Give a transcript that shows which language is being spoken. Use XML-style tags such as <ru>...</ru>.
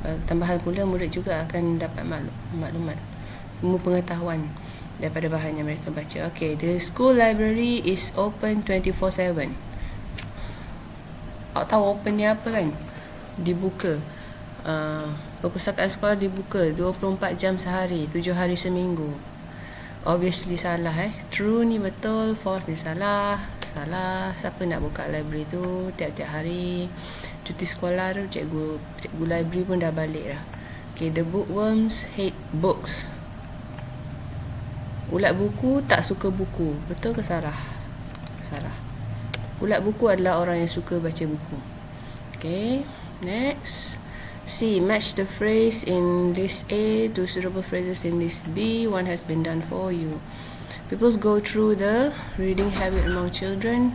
<ms>Tambahan pula, murid juga akan dapat maklumat, ilmu pengetahuan daripada bahan yang mereka baca.</ms> <en>Okay, the school library is open 24/7.</en> <ms>Awak tahu open ni apa kan? Dibuka. Perpustakaan sekolah dibuka 24 jam sehari, 7 hari seminggu. Obviously salah True ni betul, false ni salah. Siapa nak buka library tu tiap-tiap hari? Cuti sekolah tu cikgu library pun dah balik dah.</ms> <en>Okay, the bookworms hate books.</en> <ms>Ulat buku tak suka buku. Betul ke salah? Salah. Ulat buku adalah orang yang suka baca buku.</ms> <en>Okay, next. C. Match the phrase in list A to suitable phrases in list B. One has been done for you. Pupils go through the reading habit among children.</en>